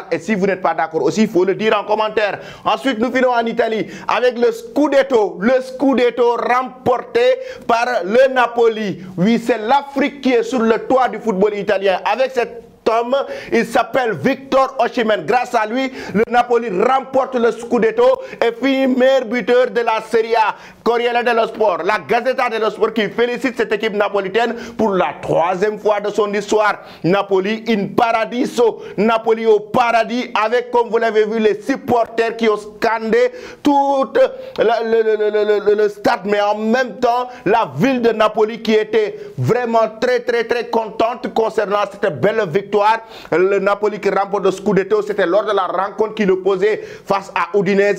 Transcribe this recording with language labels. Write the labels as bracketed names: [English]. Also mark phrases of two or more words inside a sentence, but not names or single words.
[French] Et si vous n'êtes pas d'accord aussi, il faut le dire en commentaire. Ensuite, nous finissons en Italie avec le Scudetto remporté par le Napoli. Oui, c'est l'Afrique qui est sur le toit du football italien. Avec cet homme, il s'appelle Victor Osimhen. Grâce à lui, le Napoli remporte le Scudetto et finit meilleur buteur de la Serie A. Corriere dello Sport, la Gazzetta dello Sport qui félicite cette équipe napolitaine pour la 3e fois de son histoire. [Italian] Napoli in paradiso, [French] Napoli au paradis, avec, comme vous l'avez vu, les supporters qui ont scandé tout le stade, mais en même temps la ville de Napoli qui était vraiment très contente concernant cette belle victoire. Le Napoli qui remporte le Scudetto, c'était lors de la rencontre qu'il opposait face à Udinese.